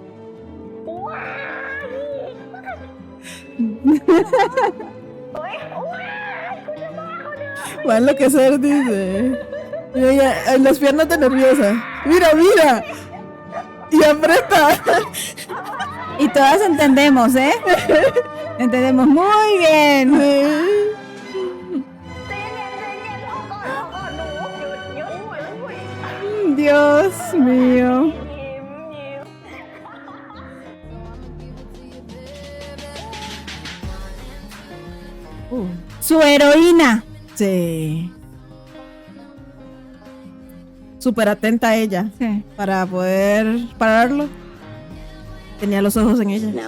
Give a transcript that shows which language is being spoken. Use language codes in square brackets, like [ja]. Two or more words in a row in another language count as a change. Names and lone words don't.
[es] Va a enloquecer, dice. Mira, mira, las piernas de nerviosa. Mira, mira. Y aprieta. Y todas entendemos, ¿eh? Entendemos muy bien. [th] ใจเย็นรอก่อนหนูหยุดหยุด [es] Dios mío. [th] ยิ้มยิ้ม [es] Su heroína. Sí. Súper atenta ella Sí. para poder pararlo. Tenía los ojos en ella.